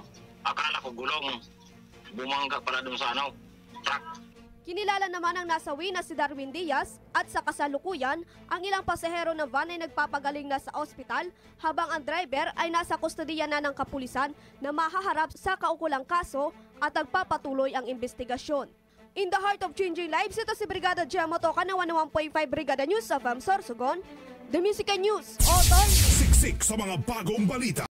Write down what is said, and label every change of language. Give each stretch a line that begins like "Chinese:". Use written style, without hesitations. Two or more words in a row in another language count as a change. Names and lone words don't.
Filipino: Akala ko gulong, bumangga pala doon sa truck. Kinilala naman ang nasawi na si Darwin Diaz at sa kasalukuyan, ang ilang pasahero ng van ay nagpapagaling na sa ospital habang ang driver ay nasa kustodiya na ng kapulisan na mahaharap sa kaukulang kaso at nagpapatuloy ang investigasyon.
English: In the heart of changing lives,
Filipino: ito si Brigada JM Motokan ng 101.5 Brigada News of Sorsogon,
English: The Music and News.
Filipino: Otoy! Siksik sa mga bagong balita.